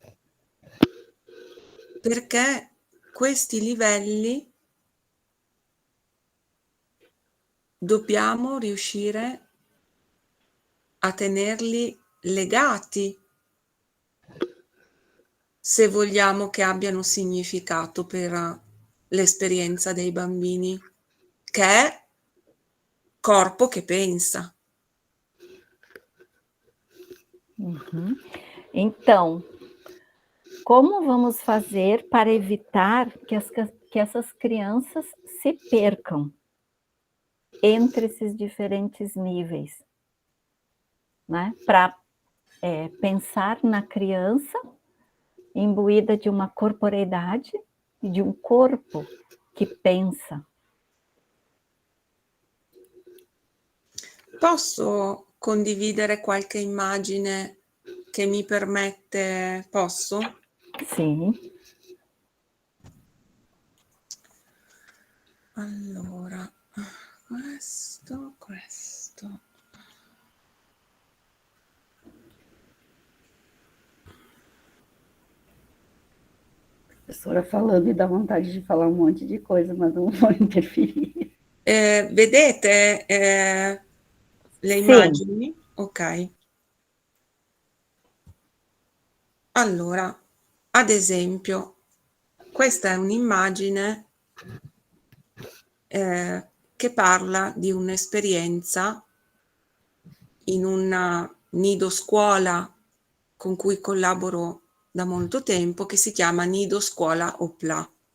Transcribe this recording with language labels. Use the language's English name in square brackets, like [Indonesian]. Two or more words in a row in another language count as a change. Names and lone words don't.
[Italian] Perché questi livelli dobbiamo riuscire a tenerli legati se vogliamo che abbiano significato per l'esperienza dei bambini, che è corpo che pensa. [Portuguese] Então, como vamos fazer para evitar que essas crianças se percam entre esses diferentes níveis, né? Para pensar na criança imbuída de uma corporeidade e de um corpo que pensa. [Italian] Posso condividere qualche immagine che mi permette? Posso? [Portuguese] Sim. [Italian] Allora, questo. [Portuguese] Professora falando e dá vontade di falar um monte de coisa, mas não vou interferir. [Italian] Vedete le [Portuguese] Sim. [Italian] immagini? Ok. Allora, ad esempio, questa è un'immagine che parla di un'esperienza in una nido scuola con cui collaboro da molto tempo, che si chiama Nido Scuola Opla.